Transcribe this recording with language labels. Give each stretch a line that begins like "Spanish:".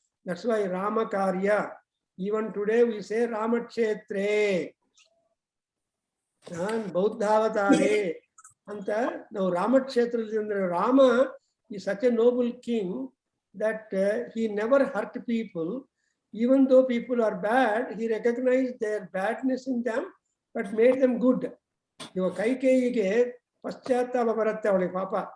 English: That's why Rama karya. Even today we say
Sanskrit: ರಾಮಕ್ಷೇತ್ರೇ ಬೌದ್ಧಾವತಾರೆ
Kannada: ಅಂತ ನಾವು ರಾಮಕ್ಷೇತ್ರದಲ್ಲಿ.
English: ಅಂದ್ರೆ ರಾಮ ಈ such a noble king that he never hurt people. Even though people are bad, he recognized their badness in them but made them good.
Kannada: ಇವಾಗ ಕೈಕೇಯಿಗೆ ಪಶ್ಚಾತ್ತಾಪ ಬರುತ್ತೆ ಅವಳಿಗೆ ಪಾಪ.